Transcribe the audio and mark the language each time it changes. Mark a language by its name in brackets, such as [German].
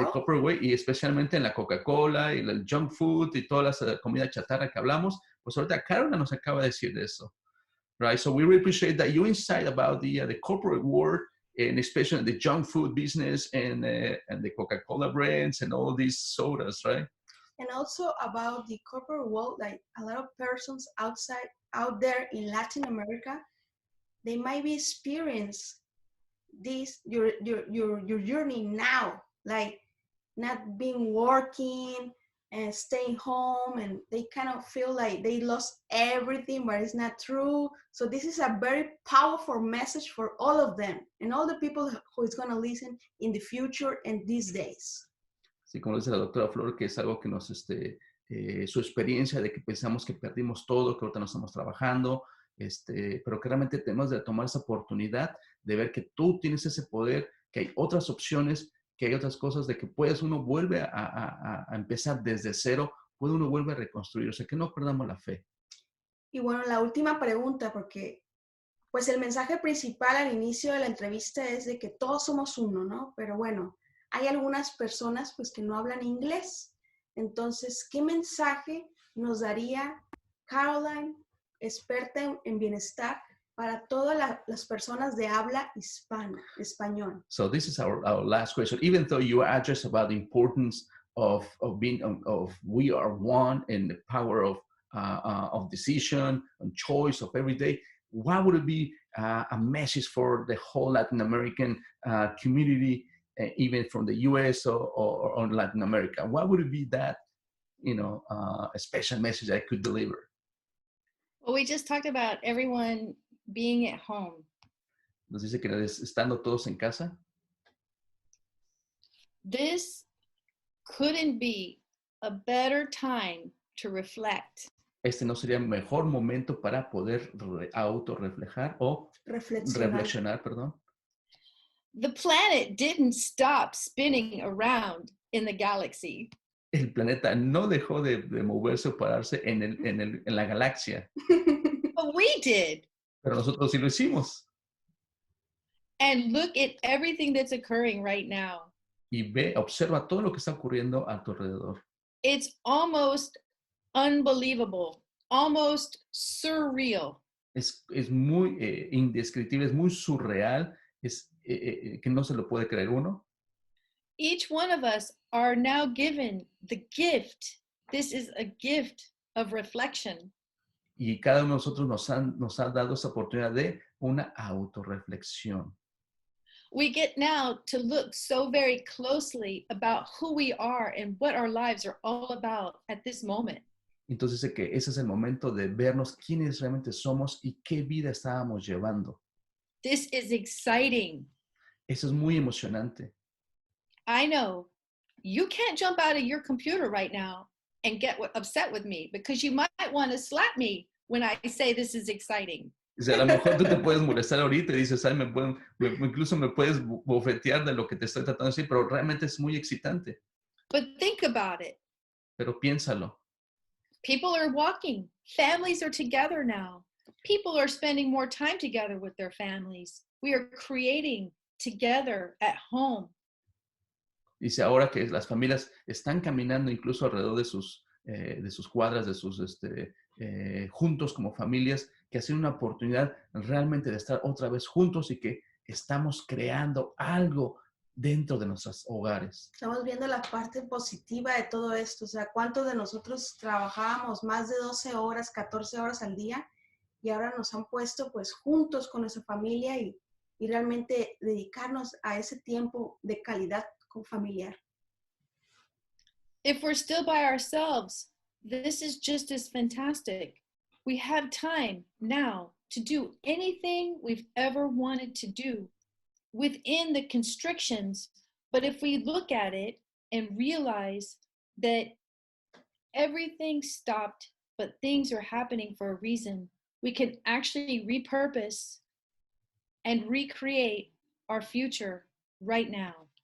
[English] The corporate way, [Spanish] y especialmente en la Coca-Cola y el junk food y todas las comida chatarra que hablamos, pues ahorita Caroline nos acaba de decir eso. [English] Right, so we really appreciate that you insight about the corporate world, and especially the junk food business and the Coca-Cola brands and all these sodas, right? And also about the corporate world, like a lot of persons out there in Latin America, they might be experience this your journey now, like not being working and staying home, and they kind of feel like they lost everything, but it's not true. So this is a very powerful message for all of them and all the people who is going to listen in the future and these days. [Spanish] Sí, como dice la doctora Flor, que es algo que nos, su experiencia de que pensamos que perdimos todo, que ahorita no estamos trabajando, pero que realmente tenemos de tomar esa oportunidad de ver que tú tienes ese poder, que hay otras opciones, que hay otras cosas, de que uno vuelve a empezar desde cero, uno vuelve a reconstruir, o sea, que no perdamos la fe. Y bueno, la última pregunta, porque pues el mensaje principal al inicio de la entrevista es de que todos somos uno, ¿no? Pero bueno, hay algunas personas pues que no hablan inglés. Entonces, ¿qué mensaje nos daría Caroline, experta en bienestar, para todas las personas de habla hispana, español? [English] So this is our last question. Even though you address about the importance of being of we are one and the power of decision and choice of every day, what would it be a message for the whole Latin American community, even from the U.S. or Latin America? What would it be that a special message I could deliver? Well, we just talked about everyone being at home. [Spanish] Nos dice que estando todos en casa. [English] This couldn't be a better time to reflect. [Spanish] Este no sería el mejor momento para poder autorreflejar o reflexionar, perdón. [English] The planet didn't stop spinning around in the galaxy. [Spanish] El planeta no dejó de moverse o pararse en la galaxia. [English] But we did. [Spanish] Pero nosotros sí lo hicimos. [English] And look at everything that's occurring right now. [Spanish] Y observa todo lo que está ocurriendo a tu alrededor. [English] It's almost unbelievable, almost surreal. [Spanish] Es muy indescriptible, es muy surreal, es que no se lo puede creer uno. [English] Each one of us are now given the gift. This is a gift of reflection. [Spanish] Y cada uno de nosotros nos ha dado esa oportunidad de una autorreflexión. [English] We get now to look so very closely about who we are and what our lives are all about at this moment. [Spanish] Entonces que ese es el momento de vernos quiénes realmente somos y qué vida estábamos llevando. [English] This is exciting. [Spanish] Eso es muy emocionante. [English] I know you can't jump out of your computer right now and get upset with me because you might want to slap me when I say this is exciting. [Spanish] O sea, a lo mejor tú te puedes molestar ahorita y dices, ay, incluso me puedes bofetear de lo que te estoy tratando de decir, pero realmente es muy excitante. [English] But think about it. [Spanish] Pero piénsalo. [English] People are walking. Families are together now. People are spending more time together with their families. We are creating together at home. [Spanish] Dice ahora que las familias están caminando incluso alrededor de sus cuadras, de sus juntos como familias, que ha sido una oportunidad realmente de estar otra vez juntos y que estamos creando algo dentro de nuestros hogares. Estamos viendo la parte positiva de todo esto. O sea, ¿cuántos de nosotros trabajábamos más de 12 horas, 14 horas al día? Y ahora nos han puesto pues juntos con nuestra familia y realmente dedicarnos a ese tiempo de calidad familiar. [English] If we're still by ourselves, this is just as fantastic. We have time now to do anything we've ever wanted to do within the constrictions. But if we look at it and realize that everything stopped, but things are happening for a reason, we can actually repurpose and recreate our future right now.